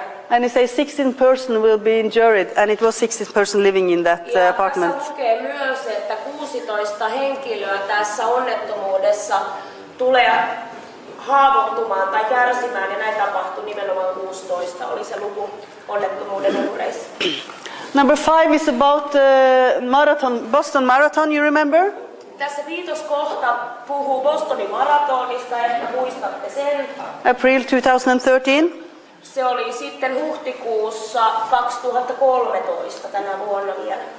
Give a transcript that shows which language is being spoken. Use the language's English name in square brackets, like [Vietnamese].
[English] And he says 16 person will be injured, and it was 16 person living in that apartment. [Finnish] Tässä lukee myös, että 16 henkilöä tässä onnettomuudessa tulee haavoittumaan tai kärsimään, ja näin tapahtui nimenomaan 16, oli se luku onnettomuuden uhreissa. [English] Number 5 is about Boston Marathon, you remember? [Finnish] Tässä viitoskohta puhuu Bostonin maratonista, ehkä muistatte sen. [English] April 2013. [Finnish] Se oli sitten huhtikuussa 2013 tänä vuonna vielä.